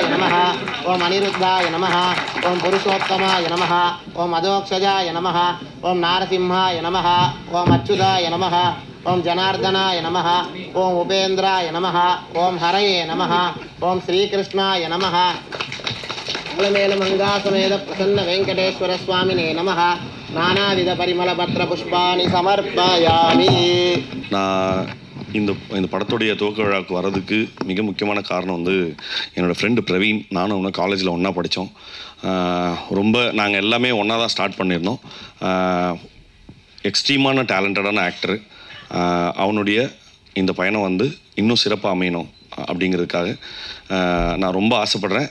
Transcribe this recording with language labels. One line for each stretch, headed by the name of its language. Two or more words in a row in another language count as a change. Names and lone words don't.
Sanskrit: नमः ओम अनिरुद्धाय नमः ओम पुरुषोत्तमाय नमः ओम अधोक्षजाय नमः ओम नारसिंहाय नमः ओम अच्युताय नमः ओम जनार्दनाय नमः ओम उपेन्द्राय नमः ओम हरये नमः ओम श्रीकृष्णाय नमः मंगासमेत प्रसन्न वेंकटेश्वर स्वामिने नमः नानाविधपरिमलपत्रपुष्पाणि समर्पयामि
Tamil: இந்த படத்துடைய துவக்க விழாவுக்கு வர்றதுக்கு மிக முக்கியமான காரணம் வந்து என்னோடய ஃப்ரெண்டு பிரவீன். நானும் அவனை காலேஜில் ஒன்றா படித்தோம். ரொம்ப நாங்கள் எல்லாமே ஒன்றா தான் ஸ்டார்ட் பண்ணியிருந்தோம்.
English: extreme talented actor.
Tamil: அவனுடைய இந்த பயணம் வந்து இன்னும் சிறப்பாக அமையணும் அப்படிங்கிறதுக்காக நான் ரொம்ப ஆசைப்பட்றேன்.